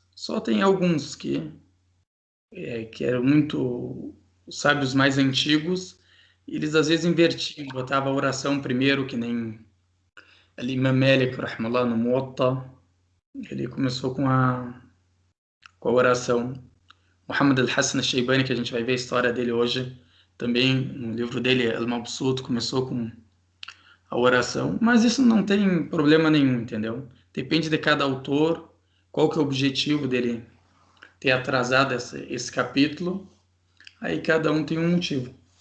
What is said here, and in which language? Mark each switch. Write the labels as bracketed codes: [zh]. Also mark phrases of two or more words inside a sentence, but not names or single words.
[pt] Só tem alguns que eram muito os sábios mais antigos, eles às vezes invertiam, botavam a oração primeiro, que nem Imam Malik, rahimahullah, no Muwatta, ele começou com a oração. Muhammad al-Hassan al-Shaybani, que a gente vai ver a história dele hoje, também no livro dele, Al-Mabsut, começou com a oração, mas isso não tem problema nenhum, entendeu? Depende de cada autor, qual que é o objetivo dele ter atrasado esse capítulo, aí cada um tem um motivo.